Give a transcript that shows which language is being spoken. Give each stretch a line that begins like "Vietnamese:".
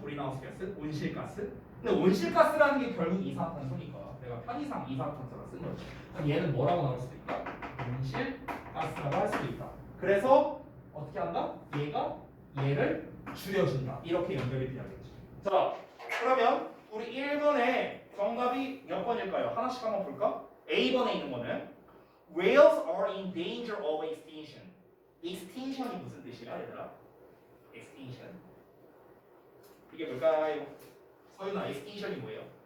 Korean: 그린하우스 가스, 온실가스. 근데 온실가스라는 게 결국 이산화탄소니까 내가 편의상 이산화탄소라 쓴 거죠. 그럼 얘는 뭐라고 나올 수도 있다? 온실가스라고 할 수도 있다. 그래서 어떻게 한다? 얘가 얘를 줄여준다. 이렇게 연결이 돼야겠죠. 자, 그러면 우리 1번에 정답이 몇 번일까요? 하나씩 한번 볼까? A번에 있는 거는
English: Whales are in danger of extinction.
Korean: extinction이 무슨 뜻이야, 얘들아? extinction. 이게 뭘까요? 서윤아, extinction이 뭐예요?